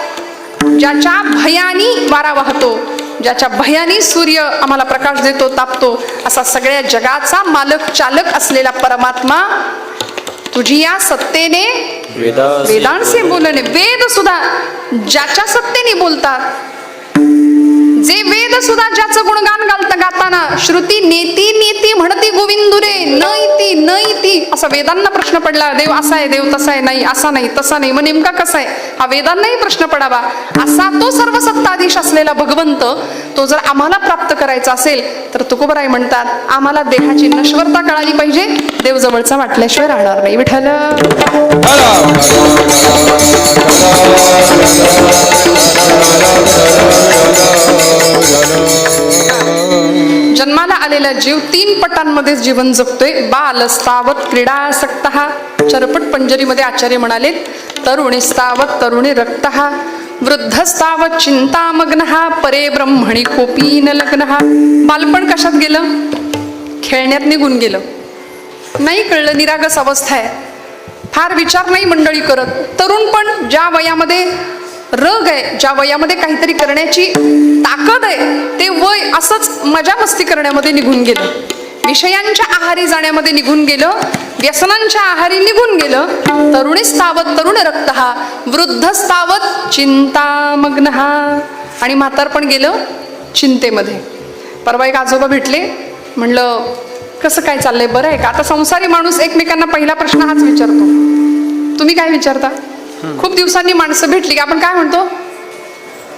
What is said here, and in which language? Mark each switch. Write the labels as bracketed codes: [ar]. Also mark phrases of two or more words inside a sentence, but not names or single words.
[mr] ज्याच्या भयानी वारा वाहतो, ज्याच्या भयानी सूर्य आम्हाला प्रकाश देतो, तापतो, असा सगळ्या जगाचा मालक चालक असलेला परमात्मा तुझी या सत्तेने वेदांचे बोलणे. वेद सुद्धा ज्याच्या सत्तेने बोलतात, जे वेद सुद्धा ज्याचं गुणगान गाताना श्रुती नेती नेती म्हणती गोविंदुरे [sa] न इति न इति. [mr] असा वेदांना प्रश्न पडला, देव असा आहे, देव तसा आहे, नाही असा नाही तसा नाही, मग नेमका कसा आहे हा वेदांनाही प्रश्न पडावा. असा तो सर्व सत्ताधीश असलेला भगवंत, तो जर आम्हाला प्राप्त करायचा असेल तर तुकोबराय म्हणतात, आम्हाला देहाची नश्वरता कळाली पाहिजे, देव जवळचा वाटल्याशिवाय राहणार नाही. विठ्ठल जन्माला आलेला जीव 3 पटांमध्ये जीवन जगतोय. [sa] बालस्तावत क्रीडासक्तः, [mr] चरपट पंजरीमध्ये आचार्य म्हणाले, [sa] तरुणीस्तावत तरुणी रक्तः, वृद्धस्तावत चिंतामग्नः, परे ब्रह्मणी कोपी न लग्नः. [mr] बालपण कशात गेलं? खेळण्यात निघून गेलं, नाही कळलं, निरागस अवस्था आहे, फार विचार नाही मंडळी करत. तरुणपण ज्या वयामध्ये रग आहे, ज्या वयामध्ये काहीतरी करण्याची ताकद आहे, ते वय असंच मजा मस्ती करण्यामध्ये निघून गेलं, विषयांच्या आहारी जाण्यामध्ये निघून गेलं, व्यसनांच्या आहारी निघून गेलं. [sa] तरुणीस्तावत तरुण रक्तः, वृद्धस्तावत चिंतामग्नः. [mr] आणि म्हातारपण गेलं चिंतेमध्ये. परवा एक आजोबा भेटले, म्हणलं कसं काय चाललंय, बरं आहे का? आता संसारी माणूस एकमेकांना पहिला प्रश्न हाच विचारतो. तुम्ही काय विचारता? खूप दिवसांनी माणसं भेटली की आपण काय म्हणतो?